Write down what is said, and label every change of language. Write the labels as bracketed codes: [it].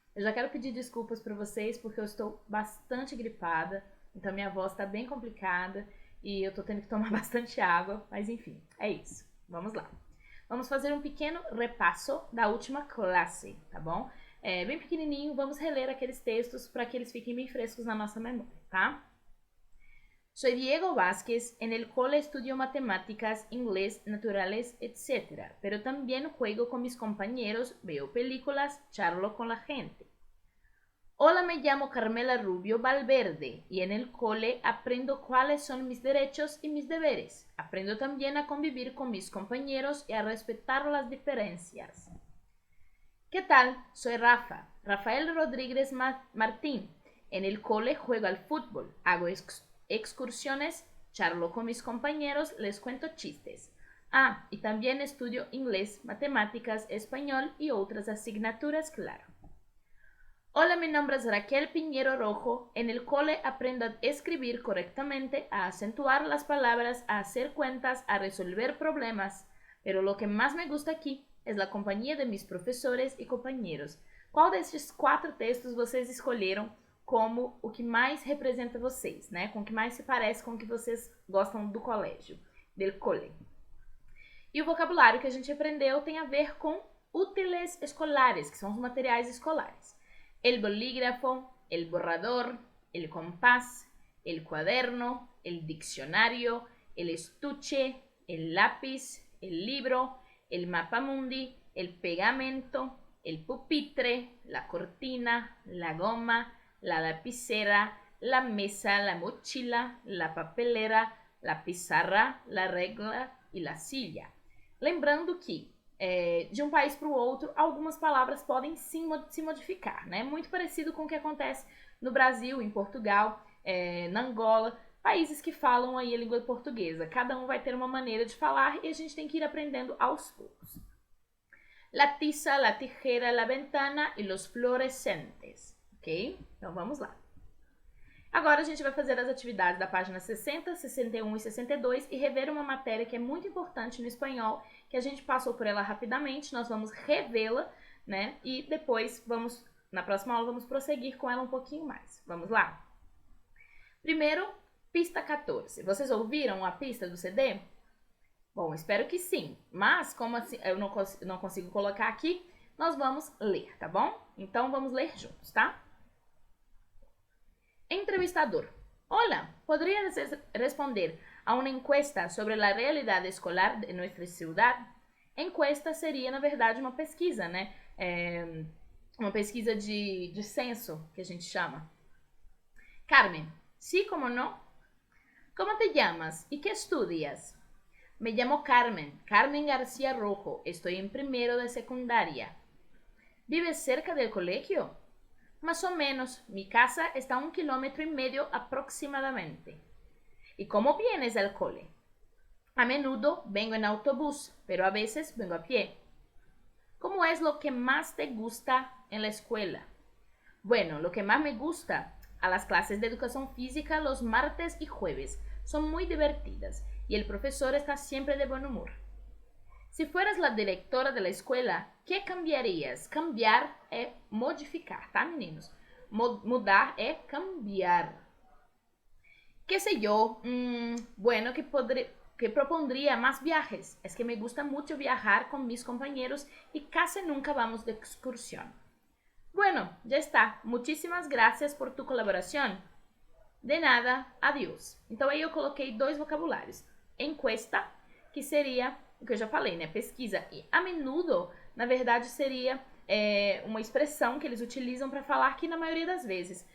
[pt] Eu já quero pedir desculpas para vocês porque eu estou bastante gripada, então minha voz está bem complicada e eu estou tendo que tomar bastante água, mas enfim, é isso. Vamos lá. Vamos fazer um pequeno repasso da última classe, tá bom? Bem pequenininho, vamos reler aqueles textos para que eles fiquem bem frescos na nossa memória, tá? [es] Soy Diego Vázquez, en el cole estudio matemáticas, inglés, naturales, etc. Pero también juego con mis compañeros, veo películas, charlo con la gente. Hola, me llamo Carmela Rubio Valverde y en el cole aprendo cuáles son mis derechos y mis deberes. Aprendo también a convivir con mis compañeros y a respetar las diferencias. ¿Qué tal? Soy Rafael Rodríguez Martín. En el cole juego al fútbol, hago excursiones, charlo con mis compañeros, les cuento chistes. Y también estudio inglés, matemáticas, español y otras asignaturas, claro. Hola, mi nombre es Raquel Piñero Rojo. En el cole aprendo a escribir correctamente, a acentuar las palabras, a hacer cuentas, a resolver problemas. Pero lo que más me gusta aquí es la compañía de mis profesores e compañeros. [pt] Qual destes 4 textos vocês escolheram como o que mais representa vocês, né? Com o que mais se parece com o que vocês gostam do colégio, del cole. E o vocabulário que a gente aprendeu tem a ver com útiles escolares, que são os materiais escolares. [es] El bolígrafo, el borrador, el compás, el cuaderno, el diccionario, el estuche, el lápiz, el libro, el mapamundi, el pegamento, el pupitre, la cortina, la goma, la lapicera, la mesa, la mochila, la papelera, la pizarra, la regla e la silla. [pt] Lembrando que de um país para o outro, algumas palavras podem sim se modificar, né? Muito parecido com o que acontece no Brasil, em Portugal, na Angola, países que falam aí a língua portuguesa. Cada um vai ter uma maneira de falar e a gente tem que ir aprendendo aos poucos. [es] La tiza, la tijera, la ventana e los fluorescentes. Ok? [pt] Então vamos lá. Agora a gente vai fazer as atividades da página 60, 61 e 62 e rever uma matéria que é muito importante no espanhol, que a gente passou por ela rapidamente, nós vamos revê-la, né? E depois na próxima aula, vamos prosseguir com ela um pouquinho mais. Vamos lá? Primeiro, pista 14. Vocês ouviram a pista do CD? Bom, espero que sim, mas como assim eu não consigo colocar aqui, nós vamos ler, tá bom? Então vamos ler juntos, tá? Entrevistador. [es] Hola, ¿podrías responder a una encuesta sobre la realidad escolar de nuestra ciudad? [pt] Encuesta seria, na verdade, uma pesquisa, né? Uma pesquisa de censo, que a gente chama. [es] Carmen. Sí, como no. ¿Cómo te llamas y qué estudias? Me llamo Carmen García Rojo. Estoy en primero de secundaria. ¿Vives cerca del colegio? Más o menos, mi casa está a 1,5 kilómetros aproximadamente. ¿Y cómo vienes al cole? A menudo vengo en autobús, pero a veces vengo a pie. ¿Cómo es lo que más te gusta en la escuela? Bueno, lo que más me gusta, a las clases de educación física los martes y jueves. Son muy divertidas y el profesor está siempre de buen humor. Si fueras la directora de la escuela, ¿qué cambiarías? [pt] Cambiar é modificar, tá, meninos? Mudar é cambiar. [es] ¿Qué sé yo? Bueno, que propondría más viajes. Es que me gusta mucho viajar con mis compañeros y casi nunca vamos de excursión. Bueno, ya está. Muchísimas gracias por tu colaboración. De nada, adiós. [pt] Então aí eu coloquei 2 vocabulários. Encuesta, que seria o que eu já falei, né? Pesquisa. E a menudo, na verdade, seria uma expressão que eles utilizam para falar que na maioria das vezes.